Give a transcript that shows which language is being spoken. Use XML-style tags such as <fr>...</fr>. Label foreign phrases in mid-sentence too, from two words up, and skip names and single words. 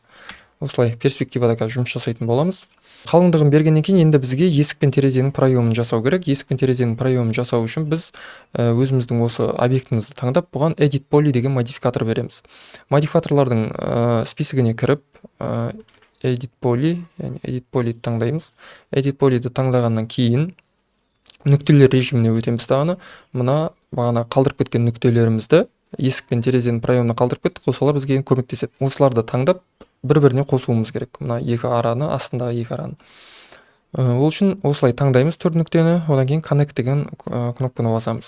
<kk>Осылай перспективада жұмыс жасайтын боламыз. Қалыңдығын бергеннен кейін енді бізге есік пен терезенің проемын жасау керек. Есік пен терезенің проемын жасау үшін біз өзіміздің осы объектімізді таңдап, бұған</kk> <en>edit poly</en> <kk>деген модификатор береміз. Модификаторлардың списігіне кіріп,</kk> <en>edit poly</en> <kk>таңдаймыз.</kk> <en>Edit polyді</en> <kk>таңдағаннан кейін нүктелер режиміне өтеміз дағыны. Мына бағана қалдырып кеткен нүктелерімізді есік пен терезенің проемына қалдырып кеттік, осылар бізге көмектеседі. Осыларды таңдап бір-біріне қосуымыз керек. Мына екі араны, астындағы екі араны. Ол үшін осылай таңдаймыз төрт нүктені, одан кейін connect деген кнопканы басамыз.</kk>